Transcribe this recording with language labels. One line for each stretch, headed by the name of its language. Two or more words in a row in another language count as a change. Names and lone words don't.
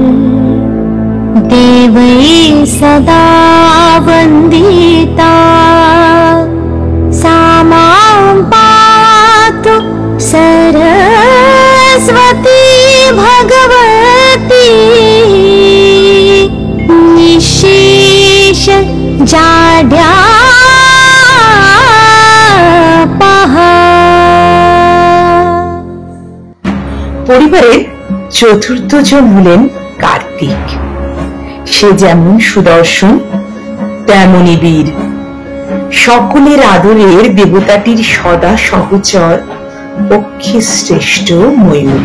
Sanskrit: देवैः सदा वन्दिता, सा मां पातु सरस्वती भगवती, निःशेष जाड्यापहा।
Bangla: পরিবারের চতুর্থ জন হলেন কার্তিক। সে যেমন সুদর্শন তেমনি বীর। সকলের আদরের দেবতাটির সদা সহচর, পক্ষে শ্রেষ্ঠ ময়ূর।